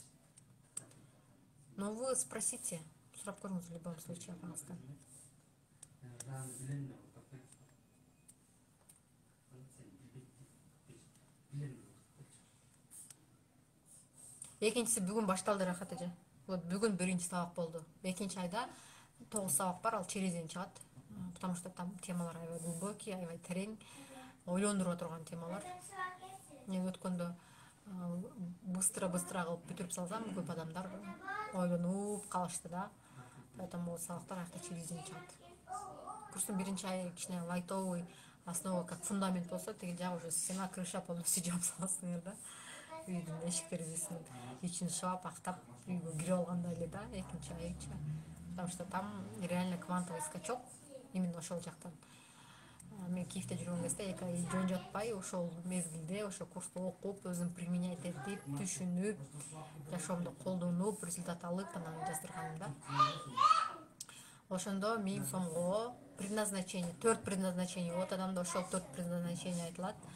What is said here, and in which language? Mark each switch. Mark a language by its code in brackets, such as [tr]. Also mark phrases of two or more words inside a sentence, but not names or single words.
[ru] Но вы спросите, [ky] сурап көрүңүз [ru] в любом случае [ky] апаңыздан. Экинчиси бүгүн башталды, Рахат эже. Вот бүгүн 1-чи сабак болду. 2-чи айда 9 сабак бар, ал [ru] через день [ky] чыгат. [ru] Потому что [ky] там темалар аябай глубокий, аябай терең, ойлондуруп турган темалар. Мен өткөндө быстро кылып бүтүрүп салсам, көп адамдар ойлонуп калышты да. Поэтому сабактар аякта [ru] через день [ky] чыгат. Курстун 1-чи айы кичине лайтовый, [ru] основа как фундамент [ky] болсо, тиги жагы [ru] уже стена, крыша полностью [ky] жаап саласыңар да. Үйдүн эшик терезесин ичин шаап, актап, үйгө кирип алгандай эле да, 2-чи айча. [ru] Потому что там реально квантовый скачок именно [ky] ошол жактан. Мен Киевде жүргөн кезде 2 ай жөн жатпай, ошол мезгилде ошо курсту окуп, өзүм применять этип, түшүнүп, жашоомдо колдонуп, результат алып, анан жаздырганым да. Ошондо 1000 сомго предназначение, 4 предназначение, вот адамда ошол 4 предназначение айтылат.